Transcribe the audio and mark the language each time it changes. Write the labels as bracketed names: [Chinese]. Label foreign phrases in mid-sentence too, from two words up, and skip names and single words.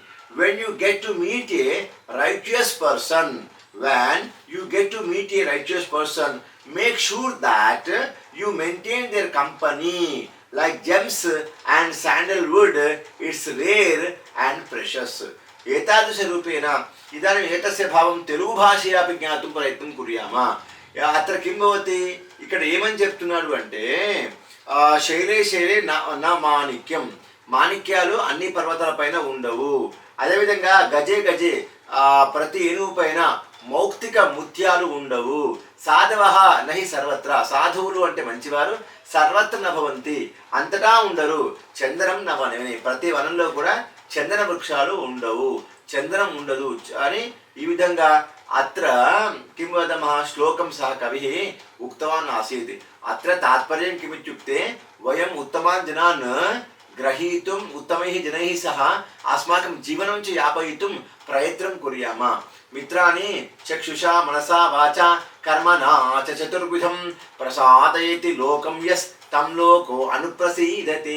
[English] When you get to meet a righteous person, make sure that you maintain their company. Like gems and sandalwood, it's rare and precious. [Sanskrit] एतादृशरूपेण इदानीम् एतस्य भावं तेलुगुभाषयापि ज्ञातुं प्रयत्नं कुर्याम। अत्र किं भवति, [Telugu] ఇక్కడ ఏమని చెప్తున్నాడు అంటే [Sanskrit] శైలే శైలే నా మాణిక్యం, [Telugu] మాణిక్యాలు అన్ని పర్వతాల పైన ఉండవు. అదేవిధంగా [Sanskrit] గజే గజే [Telugu] ప్రతి ఏనుగు పైన మౌక్తిక ముత్యాలు ఉండవు. [Sanskrit] సాధవః నహి సర్వత్ర, [Telugu] సాధువులు అంటే మంచివారు [Sanskrit] సర్వత్ర నభవంతి, [Telugu] అంతటా ఉండరు. [Sanskrit] చందనం నవనని, [Telugu] ప్రతి వనంలో కూడా చందన వృక్షాలు ఉండవు, చందనం ఉండదు అని ఈ విధంగా [Sanskrit] అత్ర किं वदामः श्लोकं सः कविः उक्तवान् आसीत्. अत्र तात्पर्यं किमित्युक्ते वयम् उत्तमान् जनान् ग्रहीतुम् उत्तमैः जनैः सह अस्माकं जीवनं च यापयितुं प्रयत्नं कुर्याम. मित्राणि चक्षुषा मनसा वाचा कर्मणा च चतुर्विधं प्रसादयति लोकं यस्तं लोको अनुप्रसीदति.